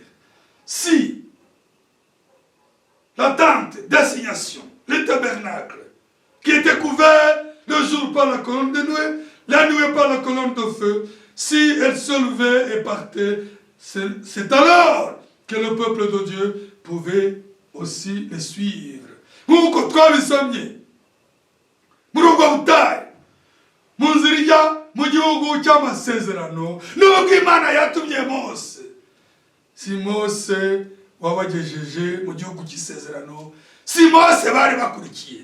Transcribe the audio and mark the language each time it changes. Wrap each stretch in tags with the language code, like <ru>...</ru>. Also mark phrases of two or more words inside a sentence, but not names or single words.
<fr>Si la tente d'assignation, le tabernacle, qui était couvert le jour par la colonne de nuée, la nuée par la colonne de feu, si elle se levait et partait, c'est alors que le peuple de Dieu pouvait aussi les suivre.</fr> <rw>Nk'uko twabisomye muri ubwo butayu mu nzira ijya mu gihugu cy'amasezerano, nubwo Imana yatumye Mose, si Mose wabagejeje mu gihugu cy'isezerano, si Mose bari bakurikiye.</rw>